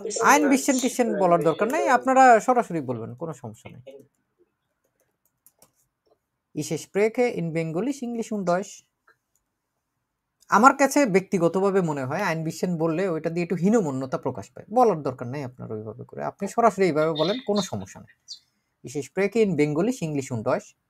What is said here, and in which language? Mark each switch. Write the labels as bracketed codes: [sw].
[bn] আইন বিশেন টিশেন বলার দরকার নাই, আপনারা সরাসরি বলবেন, কোনো সমস্যা নেই। [de] Ich spreche in Bengalisch, English und Deutsch। [bn] আমার কাছে ব্যক্তিগতভাবে মনে হয় আইন বিশেন বললে ওইটা দিয়ে একটু হীনমন্যতা প্রকাশ পায়, বলার দরকার নেই আপনার ওইভাবে করে, আপনি সরাসরি এইভাবে বলেন, কোনো সমস্যা নেই। [de] Ich spreche in Bengalisch, English und Deutsch।